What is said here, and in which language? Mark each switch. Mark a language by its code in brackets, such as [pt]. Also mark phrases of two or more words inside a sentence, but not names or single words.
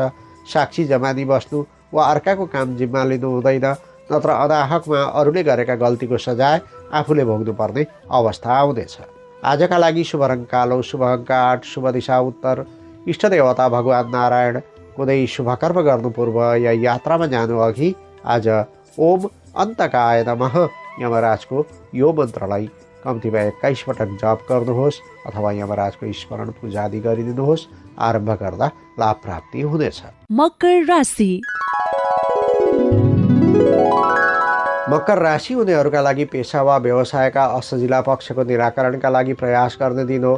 [ne] साक्षी जमानी बस्नु वा अर्काको काम जिम्मा लिनु हुँदैन, नत्र अनाहकमा अरूले गरेका गल्तीको सजाय आफूले भोग्नुपर्ने अवस्था आउँदैछ। आजका लागि शुभ रङ कालो, शुभ अङ्क 8, शुभ दिशा उत्तर, इष्टदेवता भगवान् नारायण। कुनै शुभ कर्म गर्नु पूर्व या यात्रामा जानु अघि आज [sa] ओम अन्तकाय नमः [ne] यमराजको यो मन्त्रलाई कम्तीमा 21 पटक जप गर्नुहोस् अथवा यमराजको स्मरण पूजा आदि गरिदिनुहोस्। आरम्भ गर्दा लाभ प्राप्ति हुनेछ। मकर राशि। मकर राशि हुनेहरूका लागि पेसा वा व्यवसायका असजिला पक्षको निराकरणका लागि प्रयास गर्ने दिन हो।